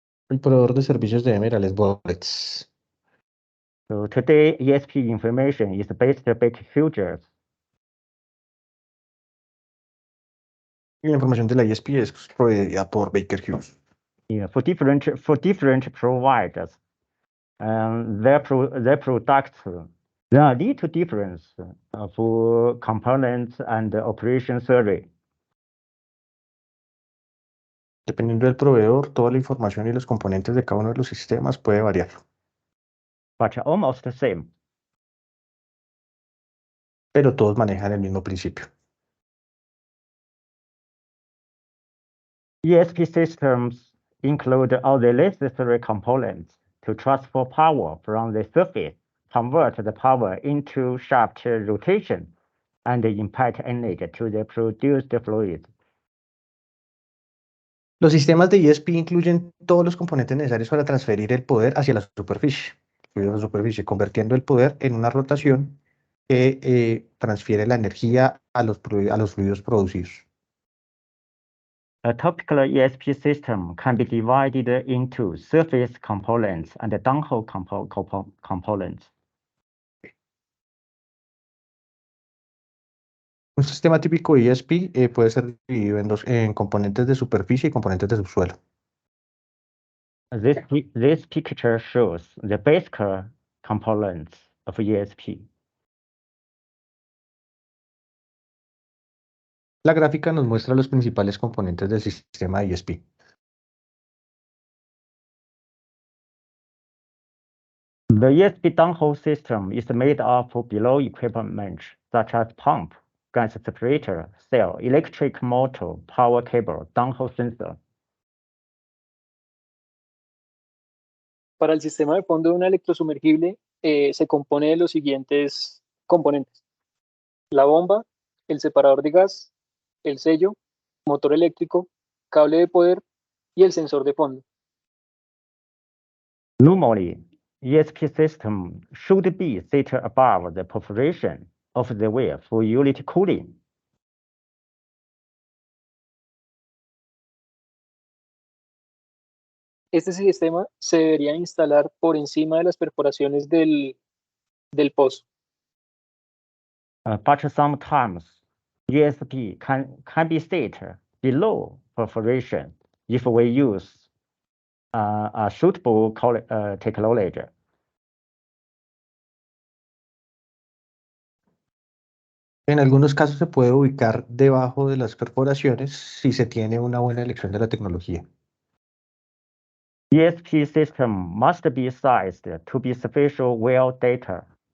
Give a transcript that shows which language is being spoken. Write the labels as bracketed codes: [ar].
[es] El proveedor de servicios de Emerald es Boretz. [en] So today, ESP information is based on Baker Hughes. [es] Y la información de la ESP es proveída por Baker Hughes. [en] Yeah, for different providers, their products, there are little difference for components and operation survey. [es] Dependiendo del proveedor, toda la información y los componentes de cada uno de los sistemas puede variar. [en] But almost the same. [es] Pero todos manejan el mismo principio. [en] ESP systems include all the necessary components to transfer power from the surface, convert the power into shaft rotation, and impart energy to the produced fluid. [es] Los sistemas de ESP incluyen todos los componentes necesarios para transferir el poder hacia la superficie, convirtiendo el poder en una rotación que transfiere la energía a los fluidos producidos. [en] A typical ESP system can be divided into surface components and downhole components. [es] Un sistema típico ESP puede ser dividido en componentes de superficie y componentes de subsuelo. [en] This picture shows the basic components of ESP. [es] La gráfica nos muestra los principales componentes del sistema de ESP. [en] The ESP downhole system is made up of below equipment such as pump, gas separator, cell, electric motor, power cable, downhole sensor. [es] Para el sistema de fondo de una electrosumergible se compone de los siguientes componentes: la bomba, el separador de gas, el sello, motor eléctrico, cable de poder y el sensor de fondo. [en] Normally, ESP system should be seated above the perforation of the well for unit cooling. [es] Este sistema se debería instalar por encima de las perforaciones del pozo. [en] But sometimes ESP can be set below perforation if we use a suitable technology. [es] En algunos casos se puede ubicar debajo de las perforaciones si se tiene una buena elección de la tecnología. [en] ESP system must be sized to be spatial well data.